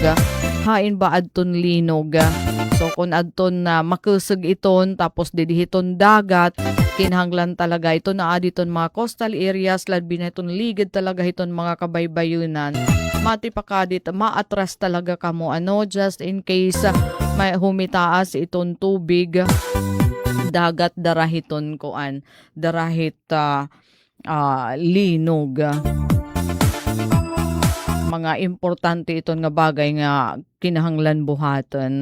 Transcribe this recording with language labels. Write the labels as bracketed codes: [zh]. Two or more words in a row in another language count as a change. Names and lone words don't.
[war] Hain ba adton linog? So kung adton na makusog iton tapos didihiton dagat, kinahanglan talaga ito na aditon mga [en] coastal areas, [war] labi na iton ligid talaga iton mga kabaybayunan. Mati pa kadit, maatras talaga kamo [en] just in case [war] may humitaas iton tubig. Dagat darahiton koan, darahit linog. Mga importante iton nga bagay nga kinahanglan buhaton.